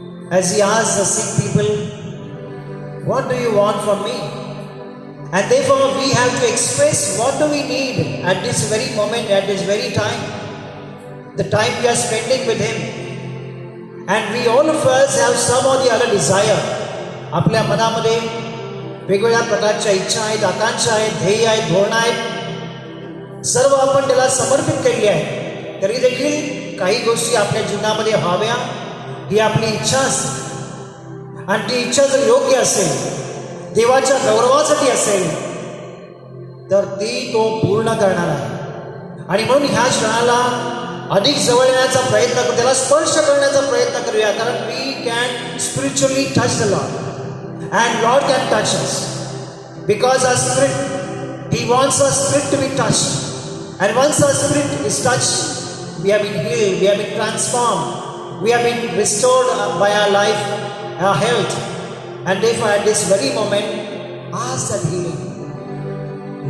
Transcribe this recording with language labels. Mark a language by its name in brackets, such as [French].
[English] As He asked the sick people, what do you want from me? And therefore, we have to express what do we need at this very moment, at this very time. The time we are spending with Him. And we all of us have some or the other desire. [Marathi] आपल्या मनामध्ये वेगवेगळ्या प्रकारच्या इच्छा आहेत, आकांक्षा आहेत, ध्येय आहेत, धोरण आहेत. सर्व आपण त्याला समर्पित केली आहे. तरी देखील काही गोष्टी आपल्या जीवनामध्ये व्हाव्या ही आपली इच्छा असते. आणि ती इच्छा जर योग्य असेल, देवाच्या गौरवासाठी असेल, तर ती तो पूर्ण करणार आहे. आणि म्हणून ह्या क्षणाला अधिक जवळ येण्याचा प्रयत्न करू, त्याला स्पर्श करण्याचा प्रयत्न करूया. [English] कारण we can spiritually touch the Lord, and Lord can touch us. Because our spirit, He wants our spirit to be touched. And once our spirit is touched, we have been healed, we have been transformed, we have been restored by our life, our health. And therefore at this very moment, ask that healing.